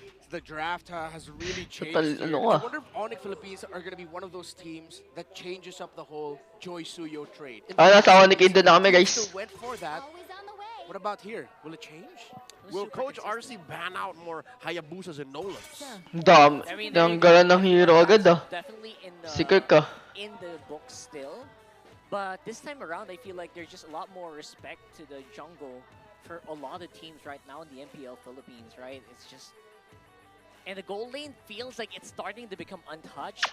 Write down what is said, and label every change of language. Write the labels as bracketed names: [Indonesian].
[English] The draft has really changed here. I wonder if ONIC Philippines are going to be one of those teams that changes up the whole Joy Suyo trade. [Filipino] Nasa ONIC Indo na kami, guys. [English] Went for that. What about here? Will it change? Will Coach RC ban out more Hayabusas and Nolans? [Filipino] Ang galan ng hero agad ah. [English] Definitely in the book still. But this time around, I feel like there's just a lot more respect to the jungle for a lot of teams right now in the MPL Philippines, right? It's just... And the gold lane feels like it's starting to become untouched.